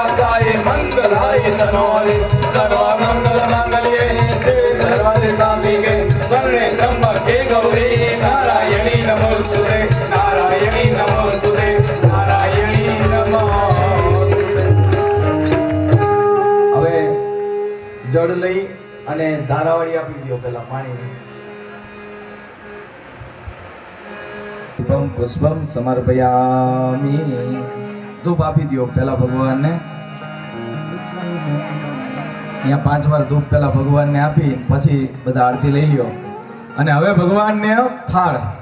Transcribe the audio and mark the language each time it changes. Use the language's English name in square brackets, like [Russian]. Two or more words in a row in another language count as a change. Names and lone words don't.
[Sanskrit] शिवाय मंगलाय तनोरे सर्वमंगल मांगल्ये शिवे सर्वार्थ साधिके शरणे त्र्यंबके गौरी नारायणी नमोस्तुते नारायणी नमोस्तुते नारायणी नमोस्तुते। [Gujarati] હવે જળ લઈ અને ધારાવાળી આપી દો પેલા પાણી [Sanskrit] પુષ્પમ સમર્પયામિ [Gujarati] ધૂપ આપી દો પેલા ભગવાનને અહીંયા 5 વાર ધૂપ પેલા ભગવાનને આપી પછી બધા આરતી લઈ લ્યો અને હવે ભગવાનને થાળ